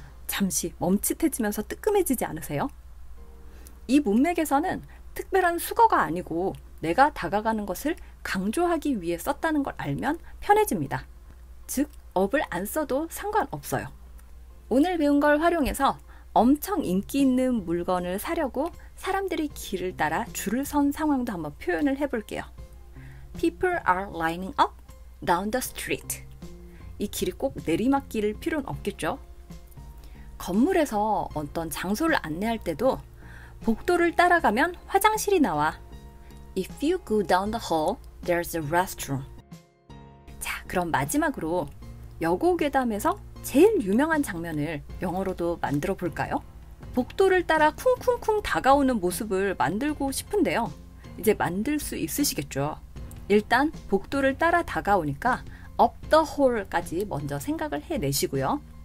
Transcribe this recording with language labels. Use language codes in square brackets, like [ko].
[ko] 잠시 멈칫해지면서 뜨끔해지지 않으세요? 이 문맥에서는 특별한 수거가 아니고 내가 다가가는 것을 강조하기 위해 썼다는 걸 알면 편해집니다. 즉, up을 안 써도 상관없어요. 오늘 배운 걸 활용해서 엄청 인기 있는 물건을 사려고 사람들이 길을 따라 줄을 선 상황도 한번 표현을 해볼게요. [en] People are lining up down the street. [ko] 이 길이 꼭 내리막길일 필요는 없겠죠? 건물에서 어떤 장소를 안내할 때도 복도를 따라가면 화장실이 나와. [en] If you go down the hall, there's a restroom. [ko] 자, 그럼 마지막으로 여고괴담에서 제일 유명한 장면을 영어로도 만들어 볼까요? 복도를 따라 쿵쿵쿵 다가오는 모습을 만들고 싶은데요. 이제 만들 수 있으시겠죠? 일단 복도를 따라 다가오니까 [en] up the hall [ko] 까지 먼저 생각을 해내시고요.